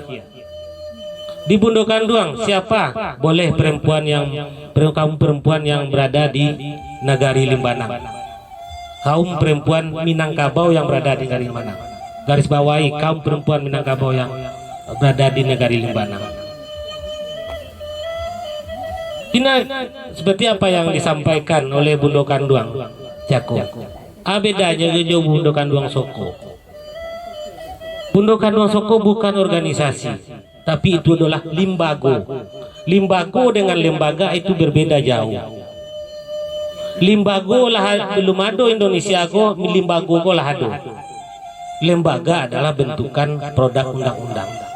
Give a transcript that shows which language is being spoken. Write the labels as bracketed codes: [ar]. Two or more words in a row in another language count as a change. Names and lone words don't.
[id] Di Bundo Kanduang siapa? Boleh kaum perempuan yang berada di Nagari Limbanang. Kaum perempuan Minangkabau yang berada di Nagari Limbanang. Garis bawahi kaum perempuan Minangkabau yang berada di Nagari Limbanang. Ini seperti apa yang disampaikan oleh Bundo Kanduang Jako. Bedanya dengan Bundo Kanduang Soko. Bundo Kanduang Soko bukan organisasi, tapi itu adalah limbago. Limbago dengan lembaga itu berbeda jauh. [min] Limbago lah belum ada Indonesia go, limbago go lah ada. [id] Lembaga adalah bentukan produk undang-undang.